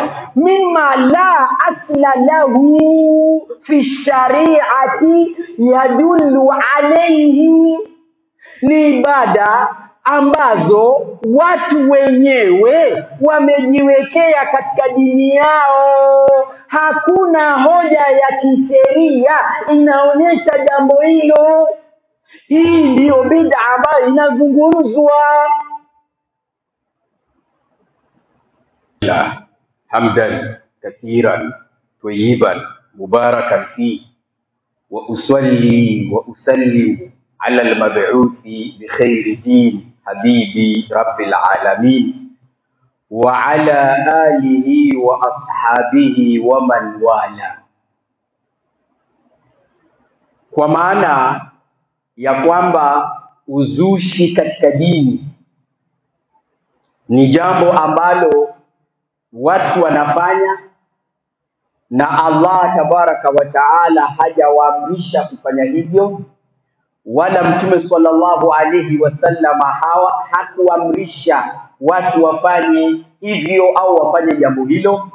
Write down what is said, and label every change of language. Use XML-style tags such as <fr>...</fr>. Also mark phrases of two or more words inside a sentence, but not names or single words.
<ar>مما لا أصل له في الشريعة يدل عليه,</ar> <sw>ni ibada ambazo watu wenyewe wamejiwekea katika dini yao. Hakuna hoja ya kisheria inaonyesha jambo hilo. Hii ndiyo bid'a ambayo inazungumzwa.</sw> <ar>حمدا كثيرا طيبا مباركا فيه وأصلي وأسلم على المبعوث بخير دين حبيب رب العالمين وعلى آله وأصحابه ومن والاه.</ar> <sw>Kwa maana ya kwamba uzushi katika dini ni jambo ambalo watu wanafanya, na Allah</sw> <ar>تبارك وتعالى</ar> <sw>hajawaamrisha kufanya hivyo, wala Mtume</sw> <ar>صلى الله عليه وسلم</ar> <sw>hakuamrisha watu wafanye hivyo au wafanye jambo hilo.</sw>